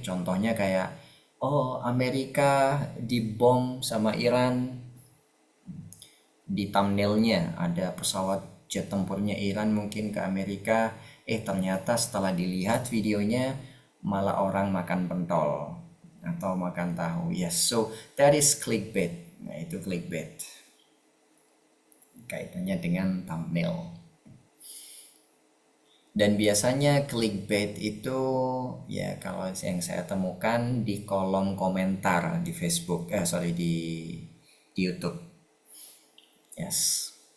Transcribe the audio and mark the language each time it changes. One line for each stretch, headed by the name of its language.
Indonesian: Contohnya kayak, oh Amerika dibom sama Iran. Di thumbnailnya ada pesawat jet tempurnya Iran mungkin ke Amerika. Ternyata setelah dilihat videonya malah orang makan pentol atau makan tahu.
English: Yes, so that is clickbait.
Indonesian: Nah, itu clickbait. Kaitannya dengan thumbnail. Dan biasanya clickbait itu ya kalau yang saya temukan di kolom komentar di Facebook, di YouTube. Yes.